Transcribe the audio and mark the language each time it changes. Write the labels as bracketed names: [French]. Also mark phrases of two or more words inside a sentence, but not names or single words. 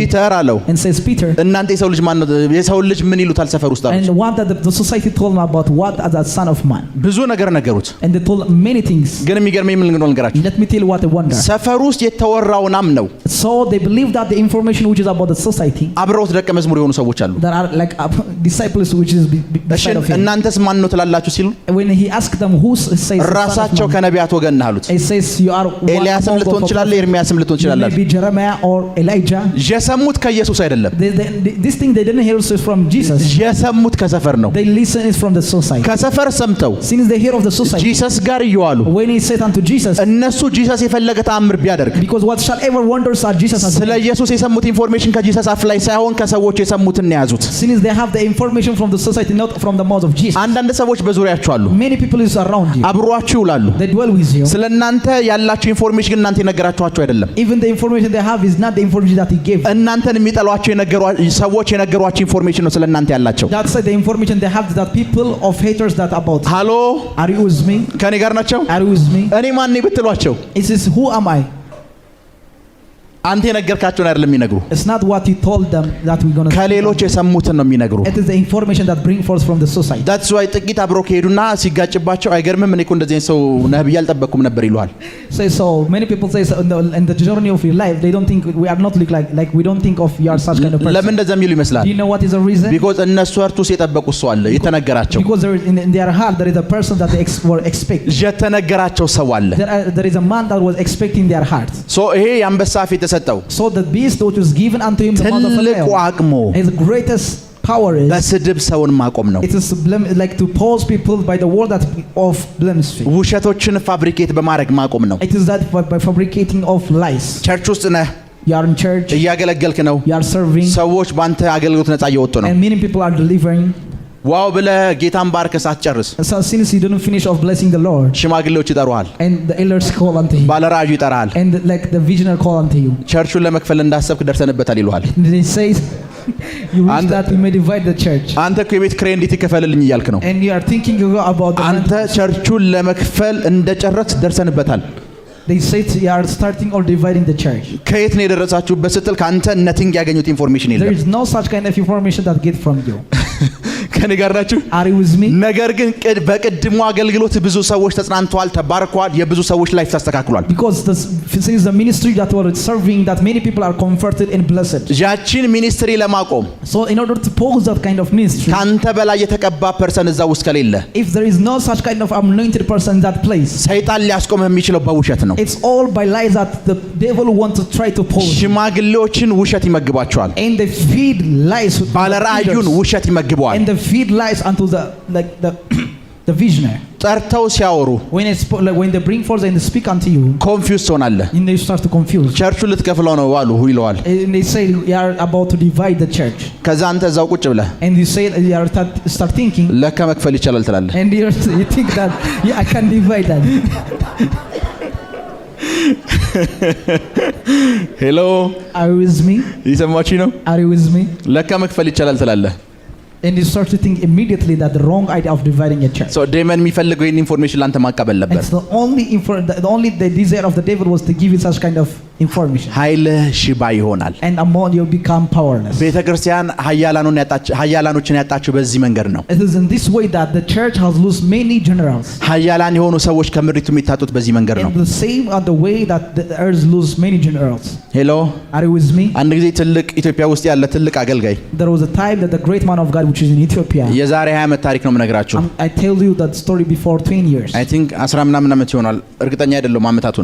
[Amharic] ፒተር አለው [English] And says Peter. [Amharic] እናንተ የሰው ልጅ ማን ነው? የሰው ልጅ ምን ይሉታል ሰፈር ውስጥ አሉት። [English] And what that the society told him about what as a son of man. [Amharic] ብዙ ነገር ነገሩት። [English] And they told many things. [Amharic] ግን የሚገርመኝ ምን እንደሆነ ልንገራችሁ። [English] Let me tell you what they wonder. [Amharic] ሰፈር ውስጥ የተወራውን አምነው [English] So they believe that the information which is about the society, [Amharic] አብረውት ደቀ መዝሙር የሆኑ ሰዎች አሉ። [English] there are like disciples which is beside of him. [Amharic] እናንተስ ማን ነው ትላላችሁ ሲሉ [English] When he asked them who says the son of [Amharic] ራሳቸው [English] man, [Amharic] ከነቢያት ወገን ነህ አሉት። [English] he says you are one [Amharic] ኤልያስም [English] among [Amharic] ልትሆን [English] the [Amharic] ትችላለህ፣ [English] prophets. [Amharic] ኤርሚያስም ልትሆን [English] You may [Amharic] ትችላለህ። [English] be Jeremiah or Elijah. [Amharic] የሰሙት ከኢየሱስ አይደለም። [English] This thing they didn't hear from Jesus. [Amharic] የሰሙት ከሰፈር ነው። [English] They listen is from the society. [Amharic] ከሰፈር ሰምተው [English] Since they hear of the society, [Amharic] ጂሰስ ጋር እየዋሉ [English] when he said unto Jesus, [Amharic] እነሱ ጂሰስ የፈለገ ተአምር ቢያደርግ [English] because whatsoever wonders are Jesus has [Amharic] ስለ [English] done. [Amharic] ኢየሱስ የሰሙት ኢንፎርሜሽን ከጂሰስ አፍ ላይ ሳይሆን ከሰዎች የሰሙትን ነው የያዙት። [English] Since they have the information from the society, not from the mouth of Jesus. [Amharic] አንዳንድ ሰዎች በዙሪያችሁ አሉ፣ [English] Many people is around you. [Amharic] አብሯችሁ ይውላሉ። [English] They dwell with you. [Amharic] ስለ እናንተ ያላችሁ ኢንፎርሜሽን ግን እናንተ የነገራችኋቸው አይደለም። [English] Even the information they have is not the information that he gave. [Amharic] እናንተን የሚጠሏቸው ሰዎች የነገሯችሁ ኢንፎርሜሽን ነው ስለ እናንተ ያላቸው። [English] That's the information they have that people of haters that about. [Amharic] ሃሎ [English] Are you with me? [Amharic] ከኔ ጋር ናቸው? [English] Are you with me? [Amharic] እኔ ማን ነኝ ብትሏቸው [English] It says, who am I? [Amharic] አንተ የነገርካቸውን አይደለም የሚነግሩ፣ [English] It's not what you told them that we're going to. [Amharic] ከሌሎች የሰሙትን ነው የሚነግሩ። [English] It is the information that bring forth from the society. that's why [Amharic] ጥቂት አብሮ ከሄዱና ሲጋጭባቸው አይገርምም እኔ እኮ እንደዚህ ሰው ነህ ብዬ አልጠበቅኩም ነበር ይሉሃል። [English] So many people say so in the journey of your life they don't think we are not like we don't think of you are such kind of person. [Amharic] ለምን እንደዛ የሚሉ ይመስላል? [English] Do you know what is the reason? [Amharic] because እነሱ እርቱስ የጠበቁት ሰው አለ የተነገራቸው። [English] Because there is in their heart there is a person that they were expecting. [Amharic] የተነገራቸው ሰው አለ። [English] There is a man that was expecting their heart. [Amharic] so ይሄ የአንበሳ አፍ የተሰጠው [English] So the beast which was given unto him the mouth of a [Amharic] ትልቁ [English] lion, [Amharic] አቅሙ [English] his greatest power is [Amharic] በስድብ ሰውን ማቆም ነው። [English] it is like to pause people by the word that of blasphemy. [Amharic] ውሸቶችን ፋብሪኬት በማድረግ ማቆም ነው። [English] It is that by fabricating of lies. [Amharic] ቸርች ውስጥ ነህ፣ [English] You are in church, [Amharic] እያገለገልክ ነው፣ [English] you are serving, [Amharic] ሰዎች ባንተ አገልግሎት ነፃ እየወጡ ነው። [English] and many people are delivering. [Amharic] ዋው ብለህ ጌታን ባርከህ ሳትጨርስ [English] So since you didn't finish of blessing the Lord, [Amharic] ሽማግሌዎች ይጠሩሃል፣ [English] and the elders call unto you, [Amharic] ባለራእዩ ይጠራሃል፣ [English] and like the visionary call unto you, [Amharic] ቸርቹን ለመክፈል እንዳሰብክ ደርሰንበታል ይሉሃል። [English] and they say you wish And- that we may divide the church, [Amharic] አንተ እኮ የቤት ኪራይ እንዴት ይከፈልልኝ እያልክ ነው። [English] and you are thinking about the [Amharic] አንተ [English] rent. [Amharic] ቸርቹን ለመክፈል እንደጨረስ ደርሰንበታል። [English] They say you are starting or dividing the church. [Amharic] ከየት ነው የደረሳችሁበት ስትል ከአንተ ነቲንግ ያገኙት ኢንፎርሜሽን [English] There [Amharic] የለም። [English] is no such kind of information that get from you. [Amharic] ከኔ ጋር ናችሁ? [English] Are you with me? [Amharic] ነገር ግን በቅድሙ አገልግሎት ብዙ ሰዎች ተጽናንተዋል፣ ተባርከዋል፣ የብዙ ሰዎች ላይፍ ተስተካክሏል። [English] Because since the ministry that were serving, that many people are converted and blessed. [Amharic] ያቺን ሚኒስትሪ ለማቆም [English] So in order to pause that kind of ministry, [Amharic] ካንተ በላይ የተቀባ ፐርሰን እዛ ውስጥ ከሌለ [English] if there is no such kind of anointed person in that place, [Amharic] ሰይጣን ሊያስቆምህ የሚችለው በውሸት ነው። [English] it's all by lies that the devil want to try to pause. [Amharic] ሽማግሌዎችን ውሸት ይመግባቸዋል፣ [English] And they feed lies to the [Amharic] ባለራእዩን [English] leaders. [Amharic] ውሸት ይመግበዋል። [English] And they feed lies unto the like the visionary. [Amharic] ጠርተው ሲያወሩ [English] When they bring forth and they speak unto you, [Amharic] ኮንፊውዝ ትሆናለህ። [English] and they start to confuse. [Amharic] ቸርቹን ልትከፍለው ነው አሉ ይለዋል። [English] And they say you are about to divide the church. [Amharic] ከዛ አንተ እዛው ቁጭ ብለህ [English] And you say you are start thinking, [Amharic] ለካ መክፈል ይቻላል ትላለህ። [English] and you think that yeah, I can divide that. [Amharic] ሄሎ [English] Are you with me? [Amharic] ይሰማችሁ ነው? [English] Are you with me? [Amharic] ለካ መክፈል ይቻላል ትላለህ። [English] And you start to think immediately that the wrong idea of dividing a church. so demon [Amharic] የሚፈልገው ይሄን ኢንፎርሜሽን ላንተ ማቀበል ነበር። [English] It's the only desire of the devil was to give you such kind of information. [Amharic] ኃይልህ ሽባ ይሆናል። [English] And among you become powerless. [Amharic] ቤተክርስቲያን ኃያላኖችን ያጣችው በዚህ መንገድ ነው። [English] It is in this way that the church has lost many generals. [Amharic] ኃያላን የሆኑ ሰዎች ከምድሪቱ የሚታጡት በዚህ መንገድ ነው። [English] And the same are the way that the earth lose many generals. [Amharic] ሄሎ [English] Are you with me? [Amharic] አንድ ጊዜ ትልቅ ኢትዮጵያ ውስጥ ያለ ትልቅ አገልጋይ [English] There was a time that the great man of God which is in Ethiopia. [Amharic] የዛሬ 20 ዓመት ታሪክ ነው የምነግራችሁ። [English] I tell you that story before 20 years. I think [Amharic] 10 ምናምን ዓመት ይሆናል። እርግጠኛ አይደለሁም ዓመታቱን።